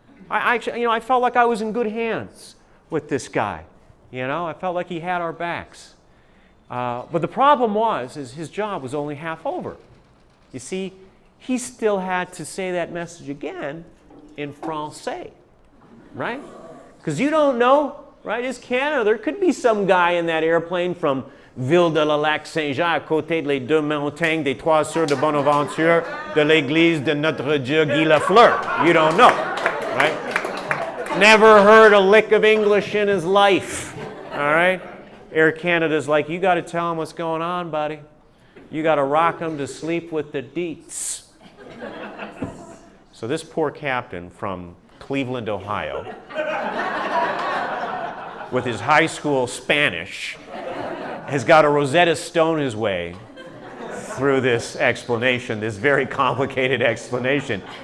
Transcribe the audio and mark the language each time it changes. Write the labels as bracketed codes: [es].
[en] I felt like I was in good hands with this guy. I felt like he had our backs. But the problem is his job was only half over. You see, he still had to say that message again in Francais, right? Because you don't know, right? It's Canada. There could be some guy in that airplane from [fr] Ville de la Lac-Saint-Jean, à côté de les deux montagnes, des Trois Sœurs de Bonaventure, de l'église de Notre-Dieu Guy Lafleur. [en] You don't know, right? Never heard a lick of English in his life, all right? Air Canada's like, you got to tell him what's going on, buddy. You got to rock him to sleep with the deets. So this poor captain from Cleveland, Ohio, with his high school Spanish, has got a Rosetta Stone his way through this explanation, this very complicated explanation.